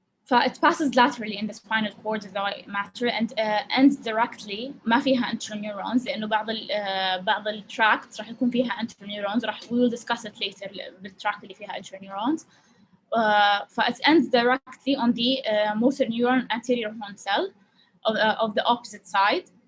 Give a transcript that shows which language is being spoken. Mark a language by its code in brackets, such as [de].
[en] It passes laterally in the spinal cord as I matter and ends directly. [ar] ما فيها interneurons لأنه بعض الtracts راح يكون فيها interneurons. [en] we will discuss it later [ar] بالtract اللي فيها interneurons. [en] It ends directly on the motor neuron anterior horn cell of the opposite side.